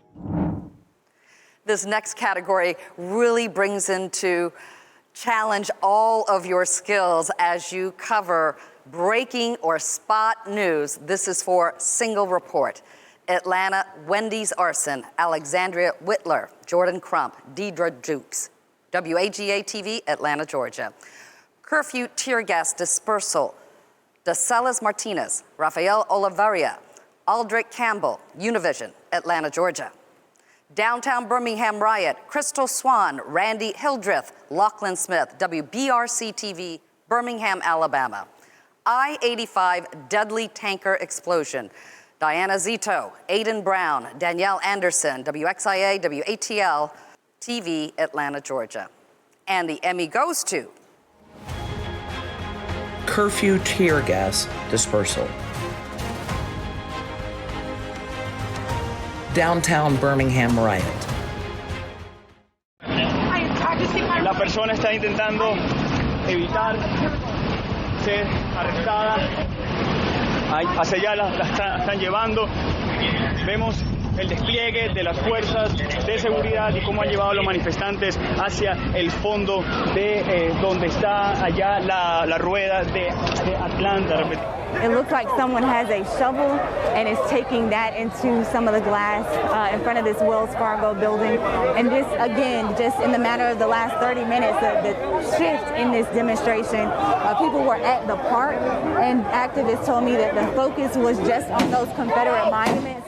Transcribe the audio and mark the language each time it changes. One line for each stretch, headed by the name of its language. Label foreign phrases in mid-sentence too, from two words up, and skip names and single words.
English: This next category really brings into challenge all of your skills as you cover breaking or spot news. This is for Single Report. Atlanta, Wendy's arson. Alexandria Whitler, Jordan Crump, Deidre Dukes. WAGA-TV, Atlanta, Georgia. Curfew tear gas dispersal. Dacelas Martinez, Rafael Olivaria, Aldrich Campbell, Univision, Atlanta, Georgia. Downtown Birmingham riot. Crystal Swan, Randy Hildreth, Lachlan Smith, WBRC-TV, Birmingham, Alabama. I-85 deadly tanker explosion. Diana Zito, Aiden Brown, Danielle Anderson, WXIA, WATL, TV, Atlanta, Georgia. And the Emmy goes to Curfew tear gas dispersal. Downtown Birmingham riot.
Spanish: La persona está intentando evitar ser arrestada. Hacia allá la están llevando. Vemos el despliegue de las fuerzas de seguridad y cómo han llevado a los manifestantes hacia el fondo de donde está allá la rueda de Atlanta.
English: It looks like someone has a shovel and is taking that into some of the glass in front of this Wells Fargo building. And just, again, just in the matter of the last 30 minutes, the shift in this demonstration, people were at the park, and activists told me that the focus was just on those Confederate monuments.